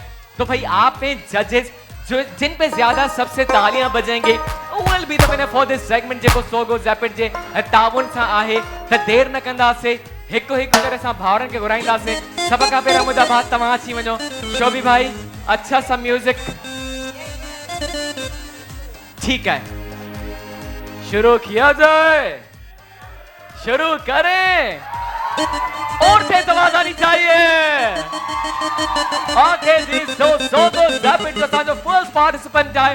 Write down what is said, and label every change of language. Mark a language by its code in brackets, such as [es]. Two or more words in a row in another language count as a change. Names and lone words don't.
[ur] تو بھائی آپ ہیں ججز جو جن پہ زیادہ سب سے تالیاں بجیں گے [en] will be the winner for this segment [sd] जेको सोगो ज़ैपिट जे ताउन सां आहे। त देर न कंदासीं, हिकु हिकु करे असां भाउरनि खे घुराईंदासीं। सभ खां पहिरियों मुंहिंजा भाउ तव्हां अची वञो। [ur] شوبھی بھائی اچھا سا میوزک، ٹھیک ہے، شروع کیا جائے، شروع کریں. اور تیز آواز آنی چاہیے. [sd] ओके जी, सोगो ज़ैपिट जो असांजो [en] first participant [sd] है।